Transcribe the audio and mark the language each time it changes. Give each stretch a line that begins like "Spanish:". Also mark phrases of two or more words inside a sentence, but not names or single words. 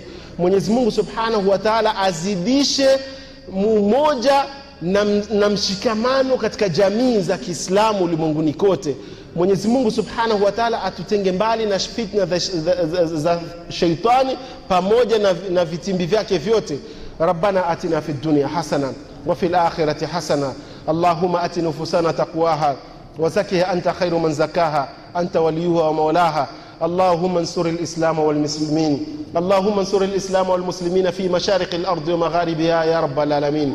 Swahili: Mwenyezi Mungu
Arabic: سبحانه وتعالى
Swahili: azidishe umoja na mshikamano katika jamii za Kiislamu ulimwenguni kote. Mwenyezi Mungu
Arabic: سبحانه وتعالى
Swahili: atutenge mbali na fitna za shaitani pamoja na vitimbi vyake vyote.
Arabic: ربنا آتنا في الدنيا حسنة وفي الآخرة حسنة. اللهم آت نفوسنا تقواها وزكها أنت خير من زكاها أنت وليها ومولاها. اللهم انصر الإسلام والمسلمين، اللهم انصر الإسلام والمسلمين في مشارق الأرض ومغاربها يا رب العالمين.